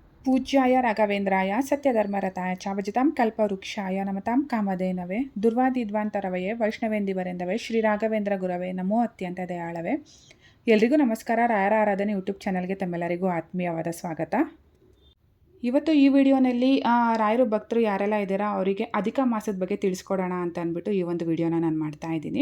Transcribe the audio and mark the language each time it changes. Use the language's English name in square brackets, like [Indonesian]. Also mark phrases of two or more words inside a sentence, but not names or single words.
[Sanskrit] पूज्याय राघवेन्द्राय सत्यधर्मरताय च भजतां कल्पवृक्षाय नमतां कामधेनवे ದುರ್ವಾದಿಧ್ವಾಂತರವಯೇ ವೈಷ್ಣವೇಂದಿವರೆಂದವೇ ಶ್ರೀ ರಾಘವೇಂದ್ರ ಗುರವೇ ನಮೋ ಅತ್ಯಂತ ದಯಾಳವೇ. [Kannada] ಎಲ್ರಿಗೂ ನಮಸ್ಕಾರ. ರಾಯರ ಆರಾಧನೆ ಯೂಟ್ಯೂಬ್ ಚಾನಲ್ಗೆ ತಮ್ಮೆಲ್ಲರಿಗೂ ಆತ್ಮೀಯವಾದ ಸ್ವಾಗತ. ಇವತ್ತು ಈ ವಿಡಿಯೋನಲ್ಲಿ ರಾಯರು ಭಕ್ತರು ಯಾರೆಲ್ಲ ಇದ್ದಾರೋ ಅವರಿಗೆ ಅಧಿಕ ಮಾಸದ ಬಗ್ಗೆ ತಿಳಿಸ್ಕೊಡೋಣ ಅಂತ ಅಂದ್ಬಿಟ್ಟು ಈ ಒಂದು ವಿಡಿಯೋನ ನಾನು ಮಾಡ್ತಾ ಇದ್ದೀನಿ.